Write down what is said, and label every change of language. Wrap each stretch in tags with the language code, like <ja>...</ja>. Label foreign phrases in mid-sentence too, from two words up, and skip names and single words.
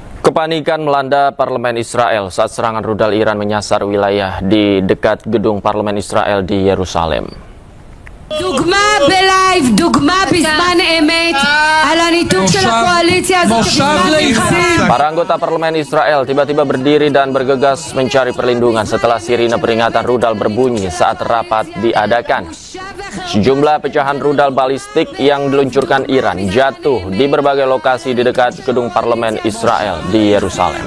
<id>Kepanikan melanda parlemen Israel saat serangan rudal Iran menyasar wilayah di dekat gedung parlemen Israel di Yerusalem.</id> <he>דוגמה בלייב, דוגמה בזמן אמת על הניתוק של הקואליציה הזאת שבזמן מלחמה.</he> <id>Para anggota parlemen Israel tiba-tiba berdiri dan bergegas mencari perlindungan setelah sirine peringatan rudal berbunyi saat rapat diadakan. Sejumlah pecahan rudal balistik yang diluncurkan Iran jatuh di berbagai lokasi di dekat gedung parlemen Israel di Yerusalem.</id>